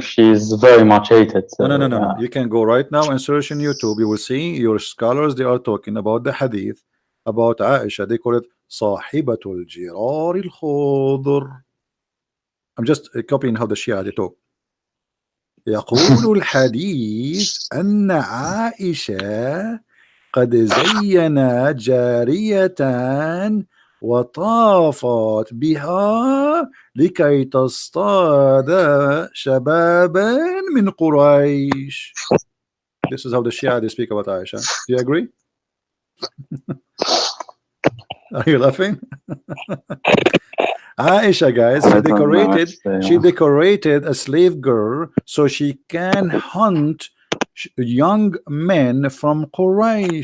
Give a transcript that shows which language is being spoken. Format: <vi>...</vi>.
<en>she's very much hated. No. You can go right now and search in YouTube. You will see your scholars, they are talking about the hadith about Aisha. They call it Sahibatul Jirar al-Khadr. I'm just copying how the Shia they talk.</en> <ar>يقول الحديث أن عائشة قد زينا جارية وطافت بها لكي تصطاد شبابا من قريش.</ar> <en>This is how the Shia they speak about Aisha. Do you agree? Are you laughing? Aisha, guys, she decorated a slave girl so she can hunt young men from Quraysh.</en>